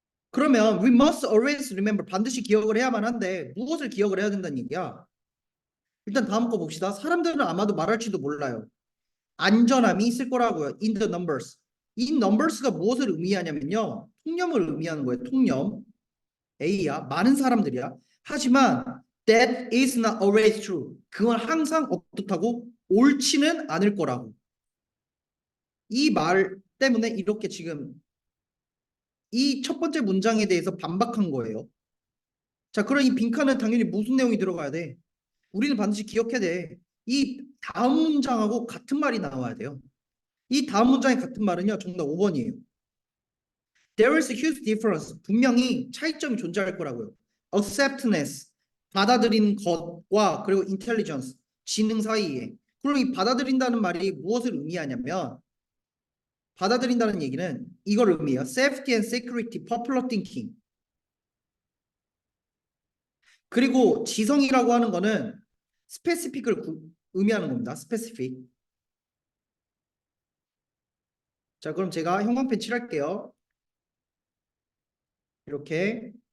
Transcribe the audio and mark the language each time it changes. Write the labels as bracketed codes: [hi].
[ko] 그러면 [en] we must always remember [ko] 반드시 기억을 해야만 한데 무엇을 기억을 해야 된다는 얘기야? 일단 다음 거 봅시다. 사람들은 아마도 말할지도 몰라요. 안전함이 있을 거라고요. [en] In the numbers. [ko] 이 numbers가 무엇을 의미하냐면요. 통념을 의미하는 거예요. 통념. A야. 많은 사람들이야. 하지만 [en] that is not always true. [ko] 그건 항상 어떻다고? 옳지는 않을 거라고. 이 말 때문에 이렇게 지금 이 첫 번째 문장에 대해서 반박한 거예요. 자, 그럼 이 빈칸은 당연히 무슨 내용이 들어가야 돼? 우리는 반드시 기억해야 돼. 이 다음 문장하고 같은 말이 나와야 돼요. 이 다음 문장의 같은 말은요. 정답 5번이에요. [en] There is a huge difference. [ko] 분명히 차이점이 존재할 거라고요. Acceptance, 받아들인 것과 그리고 intelligence, 지능 사이에. 그리고 이 받아들인다는 말이 무엇을 의미하냐면 받아들인다는 얘기는 이걸 의미해요. [en] Safety and security, popular thinking. [ko] 그리고 지성이라고 하는 거는 specific을 의미하는 겁니다. specific. 자, 그럼 제가 형광펜 칠할게요. 이렇게.